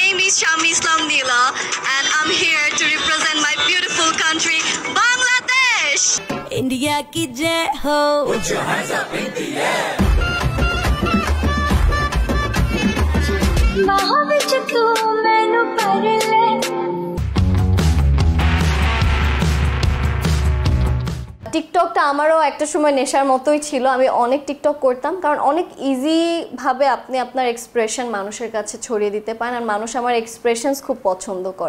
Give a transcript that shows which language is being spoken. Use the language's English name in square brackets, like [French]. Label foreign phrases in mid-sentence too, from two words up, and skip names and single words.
[English] is Shami Islam Nila and I'm here to represent my beautiful country, Bangladesh. [Hindi] इंडिया की जय हो. [English] Put your hands up in the air. [Punjabi] ਬਾਹਾਂ ਵਿਚ ਤੂ ਮੈਨੂੰ ਪਰ ਲੈ. [Bangla] টিকটকটা আমারও একটা সময় নেশার মতোই ছিল। আমি অনেক টিকটক করতাম, কারণ অনেক ইজি ভাবে আপনি আপনার এক্সপ্রেশন মানুষের কাছে ছড়িয়ে দিতে পারেন, আর মানুষ আমার এক্সপ্রেশনস খুব পছন্দ করে।